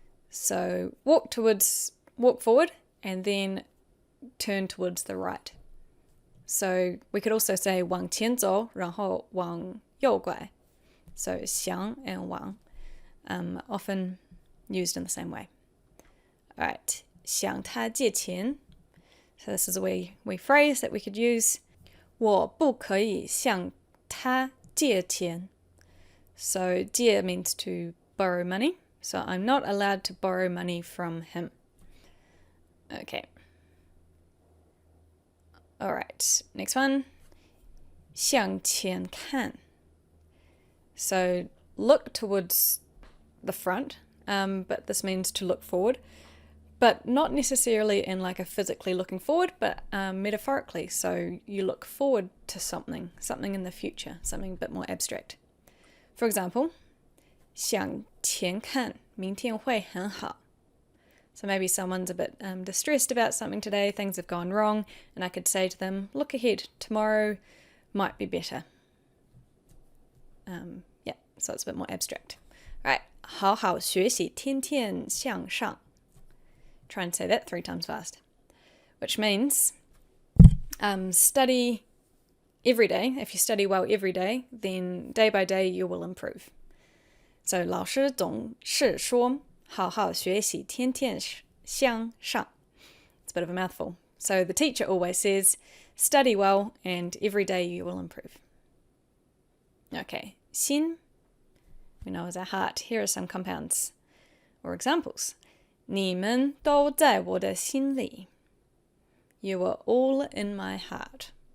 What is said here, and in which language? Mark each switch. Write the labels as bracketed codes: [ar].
[en] So walk forward and then turn towards the right. So we could also say [zh] 往前走,然后往右拐. [en] So 向 and 往 often used in the same way. [zh] Alright, 向他借钱. [en] So this is a wee phrase that we could use. [zh] 我不可以向他借钱. [en] So 借 means to borrow money. So I'm not allowed to borrow money from him. Okay. Alright, next one. [zh] 向前看. [en] So look towards the front, but this means to look forward. But not necessarily in like a physically looking forward, but metaphorically. So you look forward to something in the future, something a bit more abstract. For example, [zh] 向前看,明天会很好. [en] So maybe someone's a bit distressed about something today, things have gone wrong, and I could say to them, look ahead, tomorrow might be better. Yeah, so it's a bit more abstract. [zh] Right, 好好学习,天天向上. [en] Try and say that 3 times fast. Which means study every day. If you study well every day, then day by day you will improve. [zh] So 老师总是说好好学习天天向上. [en] It's a bit of a mouthful. So the teacher always says, study well and every day you will improve. Okay, 心, we know as our heart. Here are some compounds or examples. [zh] 你们都在我的心里. [en] You are all in my heart.